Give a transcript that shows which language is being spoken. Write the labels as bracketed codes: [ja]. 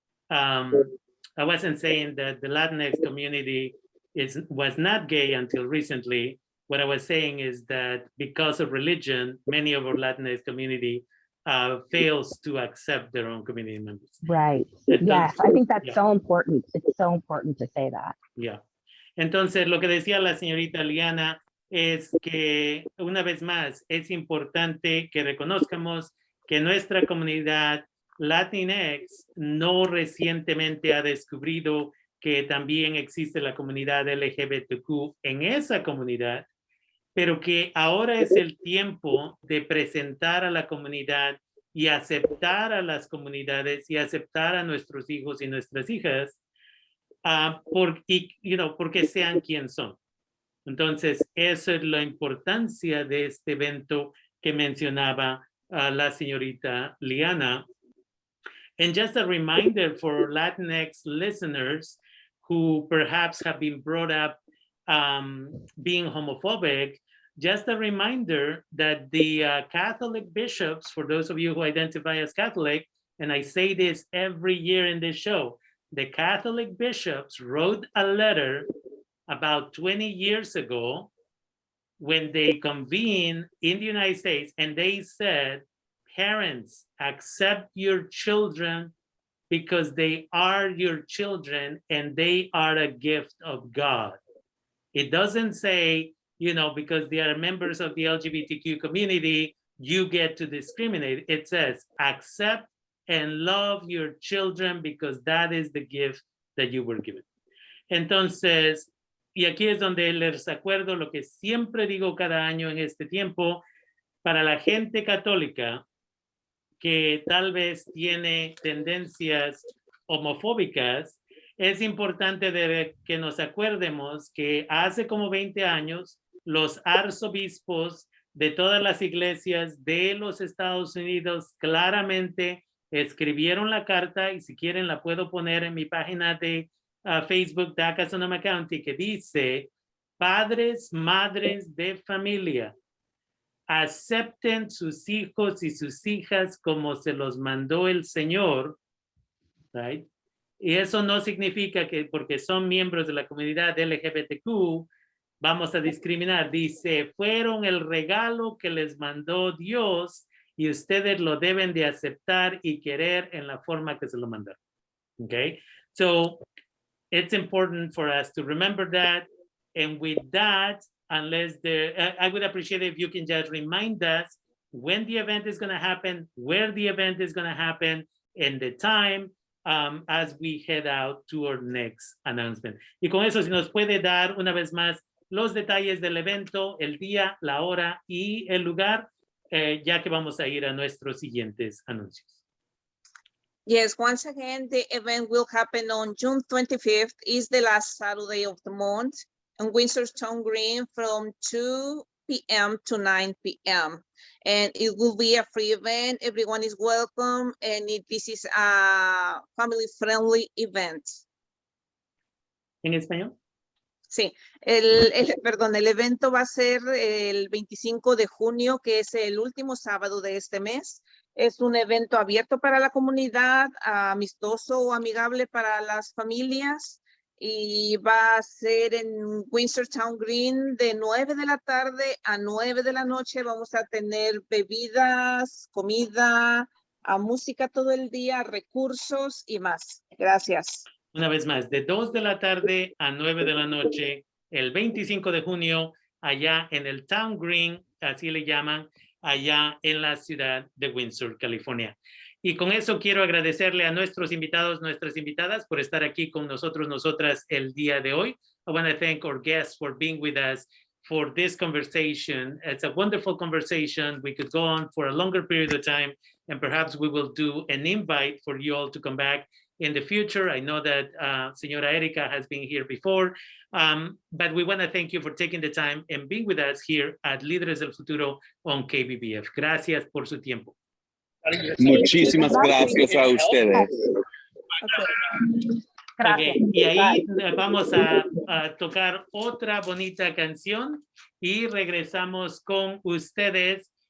[en] I wasn't saying that the Latinx community was not gay until recently. What I was saying is that because of religion, many of our Latinx community fails to accept their own community members. Right. Yes, I think that's so important. It's so important to say that. Yeah. [es] Entonces, lo que decía la señorita Leanna es que, una vez más, es importante que reconozcamos que nuestra comunidad Latinx no recientemente ha descubrido que también existe la comunidad LGBTQ en esa comunidad, pero que ahora es el tiempo de presentar a la comunidad y aceptar a las comunidades y aceptar a nuestros hijos y nuestras hijas porque sean quien son. Entonces, eso es la importancia de este evento que mencionaba la señorita Leanna. [en] And just a reminder for Latinx listeners who perhaps have been brought up being homophobic, just a reminder that the Catholic bishops, for those of you who identify as Catholic, and I say this every year in this show, the Catholic bishops wrote a letter about 20 years ago when they convened in the United States, and they said, parents, accept your children because they are your children and they are a gift of God. It doesn't say, you know, because they are members of the LGBTQ community, you get to discriminate. It says, accept and love your children because that is the gift that you were given. [es] Entonces, y aquí es donde les acuerdo lo que siempre digo cada año en este tiempo, para la gente católica que tal vez tiene tendencias homofóbicas, es importante que nos acuerdemos que hace como 20 años los arzobispos de todas las iglesias de los Estados Unidos claramente escribieron la carta, y si quieren la puedo poner en mi página de Facebook, DACA Sonoma County, que dice, padres, madres de familia, acepten sus hijos y sus hijas como se los mandó el Señor, right? Y eso no significa que porque son miembros de la comunidad LGBTQ vamos a discriminar. Dice, fueron el regalo que les mandó Dios y ustedes lo deben de aceptar y querer en la forma que se lo mandaron. [en] Okay? So, it's important for us to remember that. And with that, unless I would appreciate it if you can just remind us when the event is going to happen, where the event is going to happen, and the time as we head out to our next announcement. [es] Y con eso, si nos puede dar una vez más los detalles del evento, el día, la hora y el lugar, ya que vamos a ir a nuestros siguientes anuncios. [en] Yes, once again, the event will happen on June 25th, is the last Saturday of the month, on Windsor Town Green from 2 p.m. to 9 p.m. And it will be a free event. Everyone is welcome, and this is a family-friendly event. [es] ¿En español? Sí, perdón, el evento va a ser el 25 de junio, que es el último sábado de este mes. Es un evento abierto para la comunidad, amistoso o amigable para las familias, y va a ser en Windsor Town Green de 9 de la tarde a 9 de la noche. Vamos a tener bebidas, comida, música todo el día, recursos y más. Gracias. Una vez más, de 2 de la tarde a 9 de la noche, el 25 de junio, allá en el Town Green, así le llaman, allá en la ciudad de Windsor, California. Y con eso quiero agradecerle a nuestros invitados, nuestras invitadas, por estar aquí con nosotros, nosotras el día de hoy. [en] I want to thank our guests for being with us for this conversation. It's a wonderful conversation. We could go on for a longer period of time, and perhaps we will do an invite for you all to come back in the future. I know that señora Erika has been here before, but we want to thank you for taking the time and being with us here at Líderes del Futuro on KBBF. [es] Gracias por su tiempo. Muchísimas gracias a ustedes. Okay, y ahí vamos a tocar otra bonita canción y regresamos con ustedes